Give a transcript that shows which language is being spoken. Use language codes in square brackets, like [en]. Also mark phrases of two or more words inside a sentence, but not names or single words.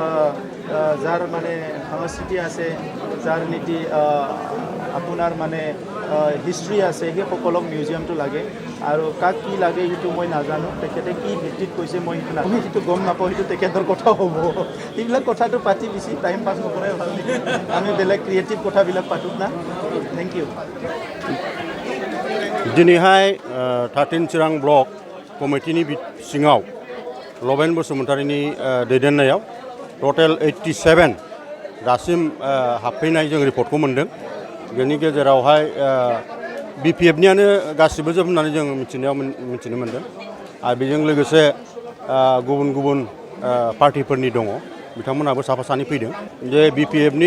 [as] যাৰ মানে সংস্কৃতি আছে যাৰ নীতি আপোনাৰ মানে হিষ্ট্ৰী আছে সেইসকলক মিউজিয়ামটো লাগে আৰু কাক কি লাগে সেইটো মই নাজানো তেখেতে কি ভিত্তিত কৈছে মই সেইটো নাজানো সেইটো গম নাপাওঁ সেইটো তেখেতৰ কথা হ'ব এইবিলাক কথাটো পাতি বেছি [en] time pass [as] নকৰাই ভাল নেকি আমি বেলেগ ক্ৰিয়েটিভ কথাবিলাক পাতোঁ না [en] thank you [brx] दिनैहाय 13 चिरां ब्लक कमिटिनि सिङाव लबेन बसुमतारीनि दैदेननायाव टटेल 87 दासिम हाबफैनाय जों रिपर्टखौ मोन्दों बेनि गेजेरावहाय बिपिएफनियानो गासिबो जोब होननानै जों मिथिनो मोन्दों आरो बेजों लोगोसे गुबुन पार्टिफोरनि दङ बिथांमोनाबो साफा सानै फैदों जे बिपिएफनि